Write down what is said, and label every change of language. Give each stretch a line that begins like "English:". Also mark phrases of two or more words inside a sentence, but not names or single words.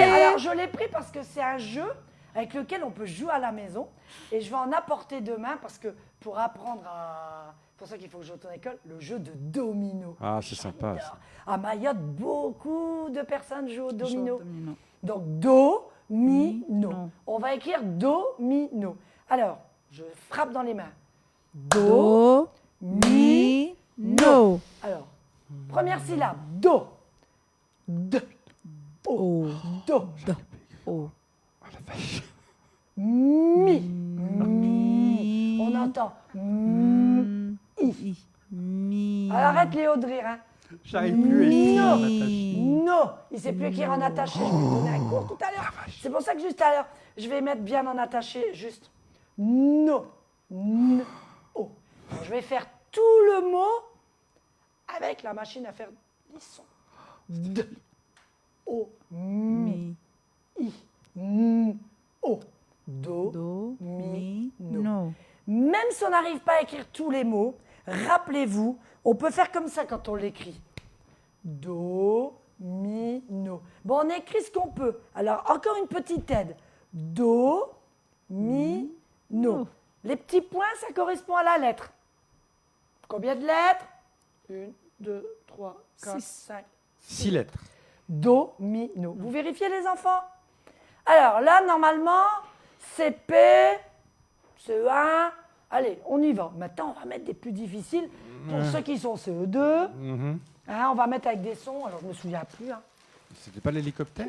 French: alors je l'ai pris parce que c'est un jeu avec lequel on peut jouer à la maison. Et je vais en apporter demain parce que pour apprendre à... C'est pour ça qu'il faut que je retourne à l'école, le jeu de domino. Ah, c'est sympa. Ça. À Mayotte, beaucoup de personnes jouent au domino. Domino. Donc, do, mi, no. no. On va écrire do, mi, no. Alors, je frappe dans les mains. Do, Do, mi, no. Alors, première syllabe, do. D, o, do. O. Mi. Mi. On entend i. Mi. Alors, arrête Léo de rire. Hein. J'arrive plus à écrire en attaché. Non, il ne sait plus écrire en attaché. Je vais lui donner un cours tout à l'heure. C'est pour ça que juste à l'heure, je vais mettre bien en attaché, juste no. No. Oh. Alors, je vais faire tout le mot avec la machine à faire des sons. D. O. Mi. I. N. O. Do. Do, Mi. mi, No. no. Même si on n'arrive pas à écrire tous les mots, rappelez-vous, on peut faire comme ça quand on l'écrit. Do, mi, no. Bon, on écrit ce qu'on peut. Alors, encore une petite aide. Do, mi, no. Les petits points, ça correspond à la lettre. Combien de lettres 1, 2, 3, 4, 5. 6 lettres. Do, mi, no. Vous vérifiez les enfants? Alors là, normalement, CP, CE1. Allez, on y va. Maintenant, on va mettre des plus difficiles pour ceux qui sont CE2. Hein, on va mettre avec des sons. Alors, je ne me souviens plus. Hein. C'était pas l'hélicoptère?